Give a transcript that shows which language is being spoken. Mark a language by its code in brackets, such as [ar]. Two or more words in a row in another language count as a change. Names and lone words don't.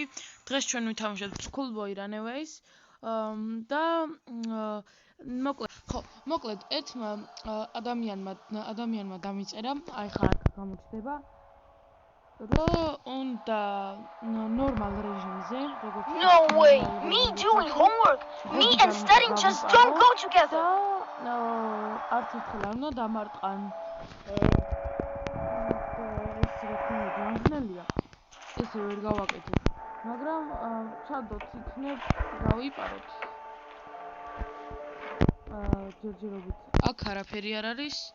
[ka] დღეს ჩვენ ვითამაშებთ Schoolboy Runaways და მოკლედ ერთმა ადამიანმა დამიწერა, აი ხარ გამოჩდება, რომ უნდა normal რეჟიმზე, როგორც [en] No way! Me doing homework! Me and studying just don't go together! [ka] არც ერთხელ არ უნდა დამარტყან. ესე ვერ გავაკეთებ, მაგრამ ჩადოთ იქნებ გავიპაროთ. ჯერჯერობით აქ არაფერი არ არის.